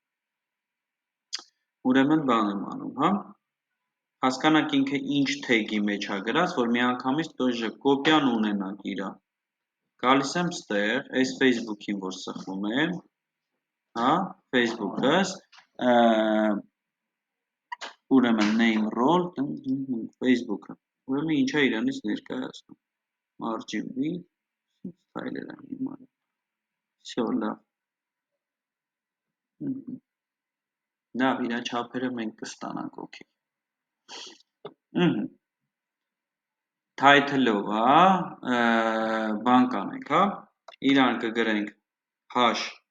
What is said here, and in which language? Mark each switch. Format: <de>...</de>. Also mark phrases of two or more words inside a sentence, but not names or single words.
<hy>ուրեմն բան եմ անում, հա Հասկանանք ինքը ինչ թեգի մեջ է գրած, որ միանգամից տոժը կոպյան ունենանք իրա։ Գալիս եմ ստեղ, այս Facebook-ին, որ սխում եմ, հա, Facebook-ըս, ուրեմն</hy> <en>name role,</en> <hy>Facebook-ը, ուրեմն ինչա իրանից ներկայացնում,</hy> <en>margin width,</en> <hy>style-եր եմ իմանա, всё, լավ, իրա չափերը մենք կստանանք, okay Title-ով, հա, բան կանենք, հա, իրան կգրենք hash</hy>